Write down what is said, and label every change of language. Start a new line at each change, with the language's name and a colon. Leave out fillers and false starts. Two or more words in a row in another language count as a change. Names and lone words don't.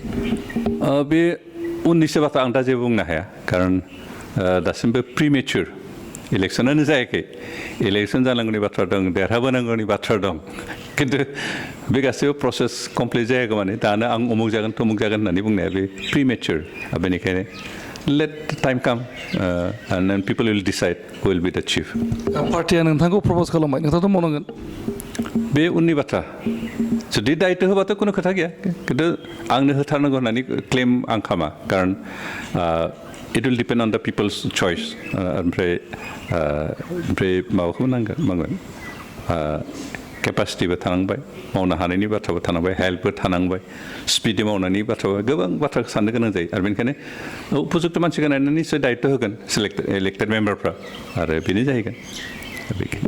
Bodo: बे उननिसो बाथ्रा आं दा जेबो बुंनो हाया खारन दासिमबो प्रिमेचुर इलेक्सनानो जायाखै इलेक्सन जानांगौनि बाथ्रा दं देरहाबोनांगौनि बाथ्रा दं खिन्थु बे गासैबो
English: process complete
Bodo: जायागौ माने दानो आं अमुक जागोन तमुक जागोन होननानै बुंनाया बे प्रिमेचुर बेनिखायनो
English: let time come and then people will decide who will be the chief
Bodo: पार्टिया नोंथांखौ प्रप'ज खालामबाय नोंथाङाथ' मावनांगोन बे उननि बाथ्रा जुदि दायित्व होबाथ' कुनु खोथा गैया खिन्थु आंनो होथारनांगौ होननानै क्लेम आं खामा खारन
English: it will depend on the people's choice
Bodo: ओमफ्राय माबाखौ नांगोन केपासिटिबो थानांबाय मावनो हानायनि बाथ्राबो थानांबाय हेल्थबो थानांबाय स्पिडै मावनायनि बाथ्राबो गोबां बाथ्राखौ साननो गोनां जायो आरो बेनिखायनो उपजुक्त मानसिखौ नायनानै निस्सय दायित्व होगोन
English: elected members
Bodo: आरो बेनो जाहैगोन